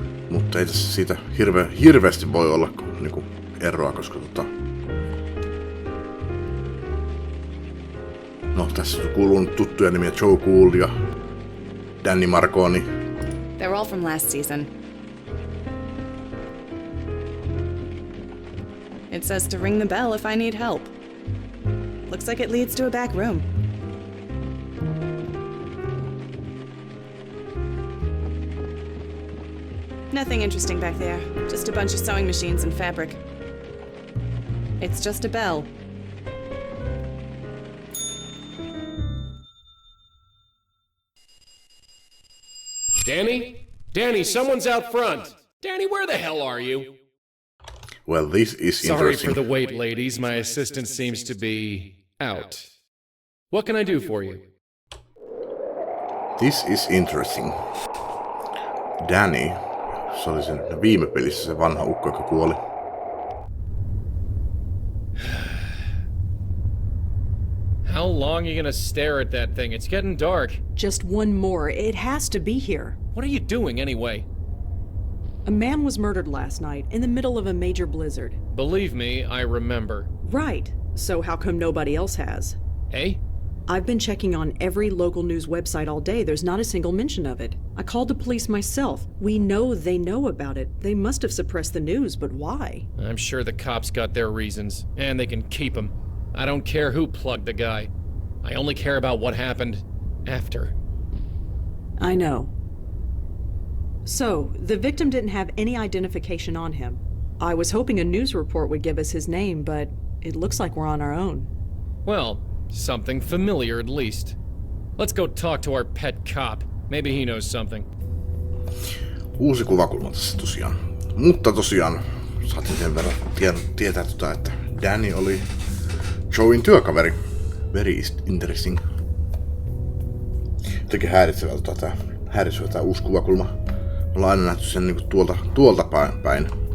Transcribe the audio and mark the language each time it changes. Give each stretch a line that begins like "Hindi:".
Finnish: Mutta ei tässä siitä hirveästi voi olla niinku eroa, koska no tässä kuuluu tuttuja nimiä Joe Gould ja Danny Marconi.
English: They're all from last season. It says to ring the bell if I need help. Looks like it leads to a back room. Nothing interesting back there. Just a bunch of sewing machines and fabric. It's just a bell. Danny? Danny, someone's out front. Danny, where the hell are you? Well, this is Sorry interesting. for the wait, ladies. My assistant seems to be out. What can I do for you? This is interesting.
Finnish: Danny, se oli sen viime pelissä se vanha ukko, joka kuoli.
English: How long are you gonna stare at that thing? It's getting dark. Just one more. It has to be here. What are you doing anyway? A man was murdered last night in the middle of a major blizzard. Believe me, I remember. Right. So how come nobody else has? Eh? I've been checking on every local news website all day. There's not a single mention of it. I called the police myself. We know they know about it. They must have suppressed the news, but why? I'm sure the cops got their reasons, and they can keep them. I don't care who plugged the guy. I only care about what happened after. I know. So, the victim didn't have any identification on him. I was hoping a news report would give us his name, but it looks like we're on our own. Well, something familiar at least. Let's go talk to our pet cop. Maybe he knows something.
Finnish: Uusi kuvakulma tässä tosiaan. Mutta tosiaan saatiin sen verran tietää, että Danny oli Joein työkaveri.
English: Very interesting.
Finnish: Jotenkin häiritsevältä tää uusi kuvakulma. Me ollaan aina nähty sen niinku tuolta päin.